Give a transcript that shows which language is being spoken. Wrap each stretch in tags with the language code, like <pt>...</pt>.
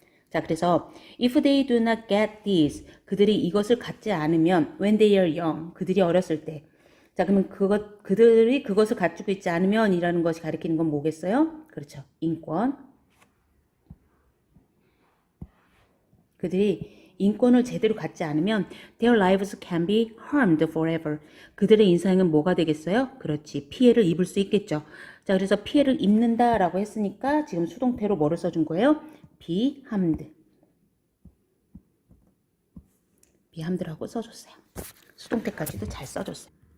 <ko>자, 그래서</ko> <en>if they do not get this</en> <ko>그들이 이것을 갖지 않으면</ko> <en>when they are young</en> <ko>그들이 어렸을 때 자, 그러면 그들이 그것을 가지고 있지 않으면 이라는 것이 가리키는 건 뭐겠어요? 그렇죠. 인권. 그들이 인권을 제대로 갖지 않으면</ko> <en>their lives can be harmed forever.</en> <ko>그들의 인생은 뭐가 되겠어요? 그렇지. 피해를 입을 수 있겠죠. 자, 그래서 피해를 입는다라고 했으니까 지금 수동태로 뭐를 써준 거예요? be harmed. be harmed라고 써줬어요. 수동태까지도 잘 써줬어요.</ko>